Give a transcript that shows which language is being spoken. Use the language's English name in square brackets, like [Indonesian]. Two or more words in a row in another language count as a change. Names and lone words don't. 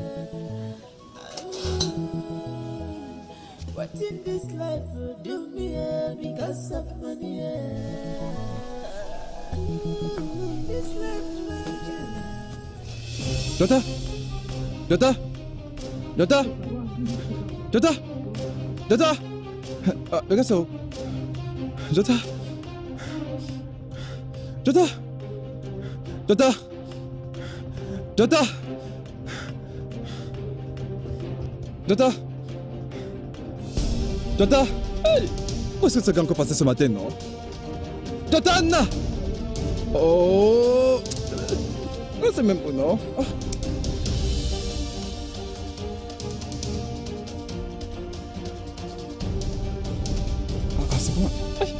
[English] What in this life will do me because of money. This life. Dota! Jota! [French] Regarde ça. Jota! Jota! Jota! Jota! Jota! Jota! Hey! Où est-ce que c'est encore passé ce matin, non? Jota, Anna! Oh! C'est même pas, non? Oh. Ah, c'est bon. Hey.